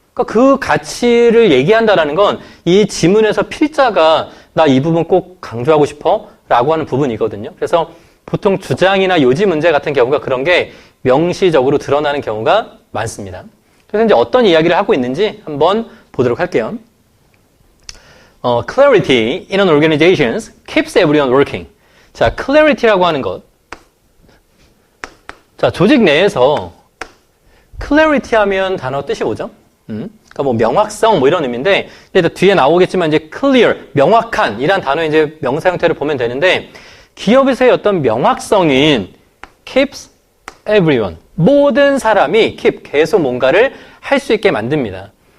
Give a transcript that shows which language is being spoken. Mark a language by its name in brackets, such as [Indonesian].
[Korean] 그러니까 그 가치를 얘기한다라는 건 이 지문에서 필자가 나 이 부분 꼭 강조하고 싶어 라고 하는 부분이거든요. 그래서 보통 주장이나 요지 문제 같은 경우가 그런 게 명시적으로 드러나는 경우가 많습니다. 그래서 이제 어떤 이야기를 하고 있는지 한번 보도록 할게요. [English] Clarity in an organization keeps everyone working. [Korean] 자, clarity라고 하는 것. 자, 조직 내에서 clarity 하면 단어 뜻이 뭐죠? 그러니까 뭐 명확성 뭐 이런 의미인데, 일단 뒤에 나오겠지만 이제 clear, 명확한 이란 단어의 이제 명사 형태를 보면 되는데, 기업에서의 어떤 명확성인 [English] keeps everyone, [Korean] 모든 사람이 keep, 계속 뭔가를 할 수 있게 만듭니다.